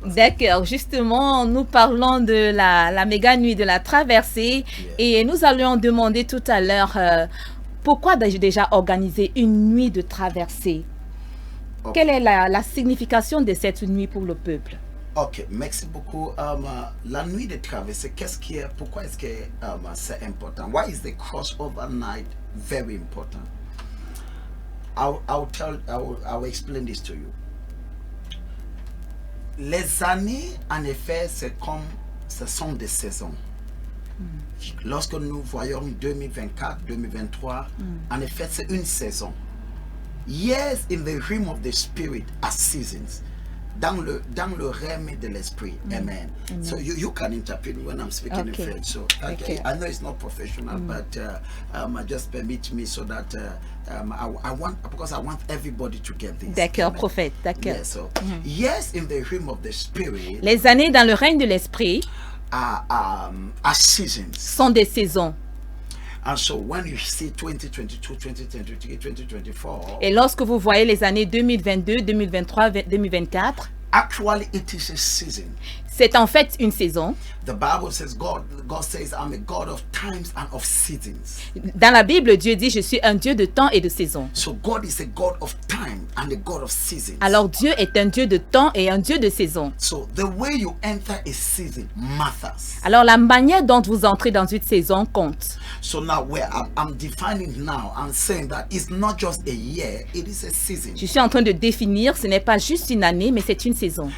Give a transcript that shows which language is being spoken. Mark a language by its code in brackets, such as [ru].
[fr] D'accord, justement, nous parlons de la méga nuit de la traversée, et nous allions demander tout à l'heure pourquoi déjà organiser une nuit de traversée. Quelle est la signification de cette nuit pour le peuple? Ok, merci beaucoup. La nuit de traversée, pourquoi est-ce que c'est important? [en] Why is the crossover night very important? I'll explain this to you. [fr] Les années, en effet, ce sont des saisons. Lorsque nous voyons 2024, 2023, en effet, c'est une saison. [en] Yes, in the realm of the spirit are seasons. [fr] Dans le règne de l'esprit. Amen. [en] So you can interpret when I'm speaking in French. So I know it's not professional, but just permit me so that I want everybody to get this. [fr] D'accord, prophète, d'accord. [en] Yes, so, yes, in the realm of the spirit. [fr] Les années dans le règne de l'esprit [en] are seasons. [fr] Sont des saisons. [en] And so when you see 2022, 2023, 2024, [fr] et lorsque vous voyez les années 2022, 2023, 2024, [en] actually it is a season. [fr] C'est en fait une saison. [en] The Bible says God says I'm a God of times and of seasons. [fr] Dans la Bible, Dieu dit je suis un Dieu de temps et de saison. [en] So God is a God of time and a God of seasons. [fr] Alors Dieu est un Dieu de temps et un Dieu de saison. [en] So the way you enter a season matters. [fr] Alors la manière dont vous entrez dans une saison compte. [en] So now where I'm defining now, I'm saying that it's not just a year, it is a season. [fr] Je suis en train de définir, ce n'est pas juste une année, mais c'est une saison.